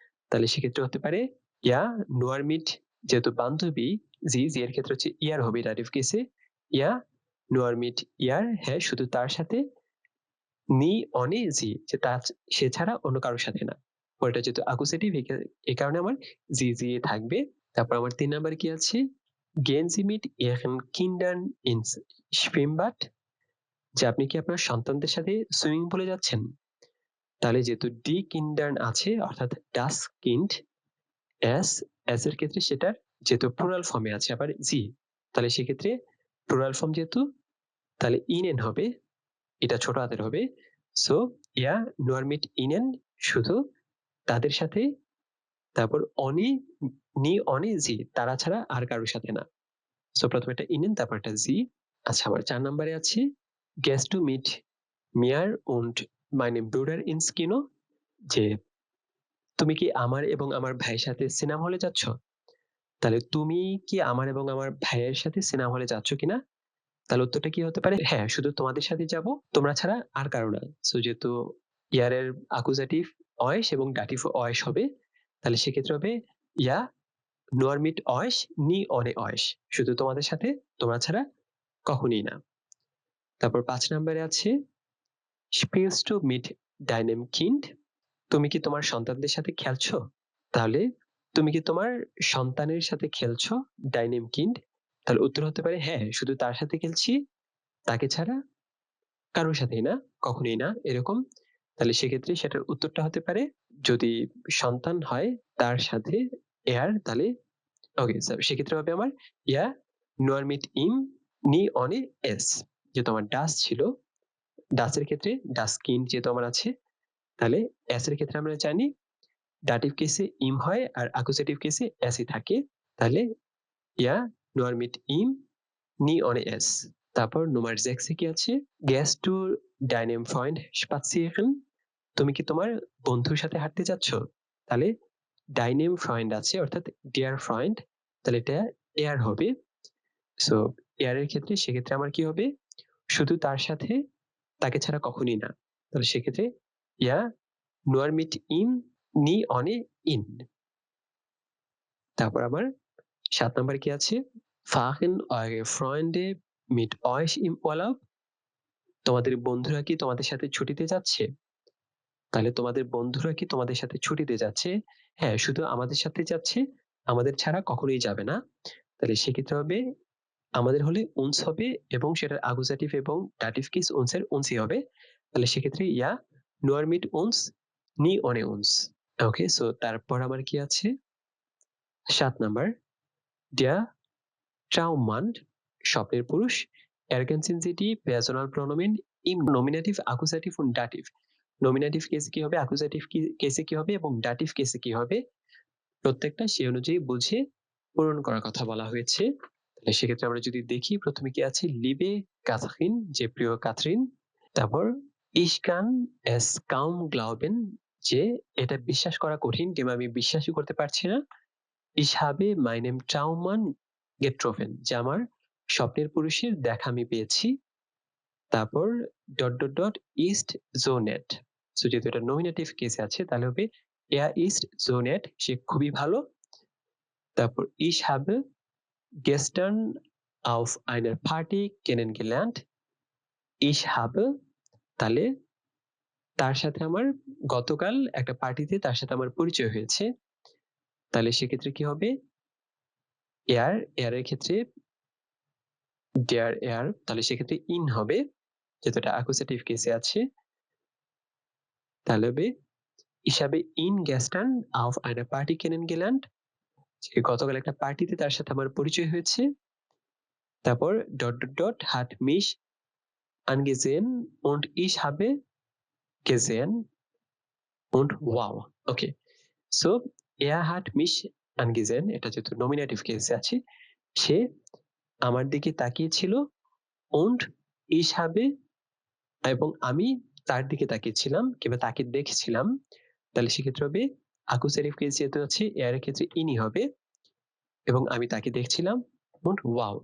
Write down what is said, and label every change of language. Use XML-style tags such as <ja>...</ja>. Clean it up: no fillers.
<bn>তাহলে সেক্ষেত্রে হতে পারে ইয়া নোয়ার মিট, যেহেতু বান্ধবী জি, জি এর ক্ষেত্রে হচ্ছে ইয়ার হবে ডাটিভ কেসে, ইয়া নোয়ার মিট ইয়ার, হ্যাঁ শুধু তার সাথে, নি অনে জি, যে তার সে ছাড়া অন্য কারোর সাথে না। পরেরটা যেহেতু অ্যাকুজেটিভ এই কারণে আমার জি জি থাকবে। তারপর আমার 3 নাম্বার কি আছে</bn> <de>gehen Sie mit Ihren Kindern ins Schwimmbad,</de> <bn>যে আপনি কি আপনার সন্তানদের সাথে সুইমিং পুলে যাচ্ছেন? তাহলে যেহেতু ডি কিন্ডার্ন আছে অর্থাৎ ডাস কিন্ড এস এর ক্ষেত্রে সেটার যেহেতু প্লুরাল ফর্মে আছে আবার জি, তাহলে সেক্ষেত্রে প্লুরাল ফর্ম যেহেতু তাহলে ইনেন হবে, এটা ছোট হাতের হবে। So yeah</bn> <de>nur mit ihnen</de> <bn>শুধু তাদের সাথে, তারপর অনি নি অনি জি তারা ছাড়া আর কারোর সাথে না। সো প্রথমে একটা ইনেন তারপর একটা জি। আচ্ছা, আমার 4 নম্বরে আছে</bn> <de>gehst du mit mir und meinem Bruder ins Kino?</de> <bn>যে তুমি কি আমার এবং আমার ভাইয়ের সাথে সিনেমা হলে যাচ্ছ? তাহলে তুমি কি আমার এবং আমার ভাইয়ের সাথে সিনেমা হলে যাচ্ছ কিনা? তাহলে উত্তরটা কি হতে পারে? হ্যাঁ, শুধু তোমাদের সাথে যাব, তোমরা ছাড়া আর কারো না। সো যেহেতু ইয়ার অ্যাকুজাটিভ euch এবং ডাটিভ euch হবে, তাহলে সেক্ষেত্রে হবে</bn> <de>ja nur mit euch, nie ohne euch।</de> <bn>শুধু তোমাদের সাথে, তোমরা ছাড়া কখনোই না। তারপর ৫ নম্বরে আছে</bn> <de>spielst du mit deinem Kind?</de> <bn>তুমি কি তোমার সন্তানদের সাথে খেলছো? তাহলে তুমি কি তোমার সন্তানের সাথে খেলছো?</bn> <de>deinem Kind?</de> <bn>তাহলে উত্তর হতে পারে হ্যাঁ, শুধু তার সাথে খেলছি, তাকে ছাড়া কারোর সাথেই না, কখনোই না এরকম। তাহলে সেক্ষেত্রে সেটার উত্তরটা হতে পারে যদি সন্তান হয় তার সাথে তাহলে ওকে, সেক্ষেত্রে হবে আমার ইয়া</bn> <de>nur mit ihm nie ohne es।</de> <bn>যেহেতু আমার ডাস ছিল, ডাসের ক্ষেত্রে ডাস কিন্ড যেহেতু আমার আছে, তাহলে এস এর ক্ষেত্রে আমরা জানি ডাটিভ কেসে ইম হয় আর অ্যাকুজেটিভ কেসে এসই থাকে। তাহলে</bn> <de>ইয়া nur mit ihm nie ohne es।</de> <bn>তারপর Nummer 6 এ কি আছে?</bn> <de>Gehst du deinem Freund spazieren?</de> <bn>তুমি কি তোমার বন্ধুর সাথে হাঁটতে যাচ্ছ? তাহলে</bn> <de>deinem Freund</de> <bn>আছে অর্থাৎ</bn> <en>dear friend,</en> <bn>তাহলে এটা eher হবে। সো eher এর ক্ষেত্রে সেক্ষেত্রে আমার কি হবে? শুধু তার সাথে, তাকে ছাড়া কখনোই না। তাহলে সেক্ষেত্রে</bn> <de>ja nur mit ihm nie ohne ihn।</de> <bn>তারপর আমার ৭ নম্বরে কি আছে?</bn> <de>Fahren eure Freunde mit euch im Urlaub?</de> <bn>তোমাদের বন্ধুরা কি তোমাদের সাথে ছুটিতে যাচ্ছে? তাহলে তোমাদের বন্ধুরা কি তোমাদের সাথে ছুটিতে যাচ্ছে? হ্যাঁ, শুধু আমাদের সাথে যাচ্ছে, আমাদের ছাড়া কখনোই যাবে না। তাহলে সেক্ষেত্রে হবে আমাদের হলে uns হবে এবং সেটার অ্যাকুজাটিভ এবং ডাটিভ কেস uns এর uns-ই হবে। তাহলে সেক্ষেত্রে</bn> <de>ja nur mit uns, nie ohne uns।</de> <bn>ওকে, সো তারপর আমার কি আছে? ৭ নাম্বার</bn> <de>der Traummann,</de> <bn>স্বপ্নের পুরুষ,</bn> <de>ergänzen Sie die Personalpronomen im Nominativ, Akkusativ und Dativ।</de> <bn>Nominative কেসে কি হবে, অ্যাকুজাটিভ কেসে কি হবে এবং ডাটিভ কেসে কি হবে, প্রত্যেকটা সেই অনুযায়ী বুঝে পূরণ করার কথা বলা হয়েছে। তাহলে সেক্ষেত্রে আমরা যদি দেখি প্রথমে কি আছে লিবে কাথরিন, যে প্রিয় কাথরিন। তারপর</bn> <de>ich kann es kaum glauben,</de> <bn>যে এটা বিশ্বাস করা কঠিন কিংবা আমি বিশ্বাসই করতে পারছি না।</bn> <de>ich habe meinen Traummann getroffen,</de> <bn>যে আমার স্বপ্নের পুরুষের দেখা আমি পেয়েছি। তারপর</bn> <de>ist so nett।</de> <bn>সো যেহেতু এটা নমিনেটিভ কেসে আছে তাহলে হবে</bn> <de>er ist so nett,</de> <bn>সে খুবই ভালো।</bn> <de>তারপর ich habe gestern auf einer Party kennengelernt। ich habe,</de> <bn>তাহলে তার সাথে আমার গতকাল একটা পার্টিতে তার সাথে আমার পরিচয় হয়েছে। তাহলে সেক্ষেত্রে কি হবে? er এর ক্ষেত্রে der তাহলে সেক্ষেত্রে in হবে যেহেতু এটা অ্যাকুজেটিভ কেসে আছে।</bn> <de>তাহলে হবে ich habe ihn gestern auf einer Party kennengelernt,</de> <bn>যে গতকাল একটা পার্টিতে তার সাথে আমার পরিচয় হয়েছে।</bn> <de>তারপর hat mich angesehen und ich habe gesehen und wow।</de> <bn>ওকে, সো</bn> <de>hat mich angesehen,</de> <bn>এটা যেহেতু নমিনেটিভ কেসে আছে, সে আমার দিকে তাকিয়েছিল</bn> <de>und ich habe,</de> <bn>এবং আমি তার দিকে তাকিয়েছিলাম কিংবা তাকে দেখছিলাম। তাহলে সেক্ষেত্রে হবে অ্যাকুজেটিভ কেস যেহেতু আছে এর ক্ষেত্রে ইনি হবে এবং আমি তাকে দেখছিলাম</bn> <de>und wow।</de>